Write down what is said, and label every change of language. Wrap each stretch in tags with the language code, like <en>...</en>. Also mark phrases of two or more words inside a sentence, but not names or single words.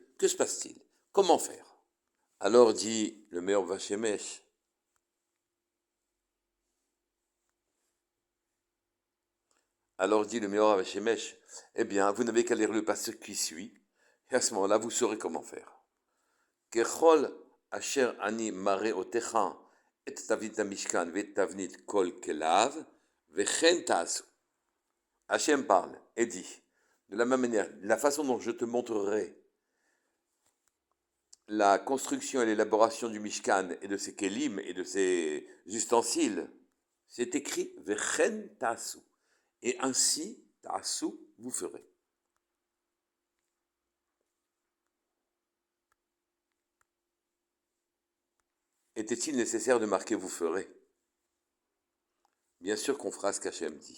<fr>Que se passe-t-il? Comment faire? Alors dit le Meor Vashemesh, eh bien, vous n'avez qu'à lire le passage qui suit, et à ce moment-là, vous saurez comment faire.</fr> <he>ככל אשר אני מראה אותך את תבנית המשכן ואת תבנית כל כליו וכן תעשו.</he> <fr>Hachem parle et dit, de la même manière, la façon dont je te montrerai la construction et l'élaboration du Mishkan et de ses kelim et de ses ustensiles, c'est écrit</fr> <he>וכן תעשו.</he> <fr>Et ainsi, ta'asu, vous ferez. Était-il nécessaire de marquer vous ferez? Bien sûr qu'on fera ce qu'Hachem dit.</fr>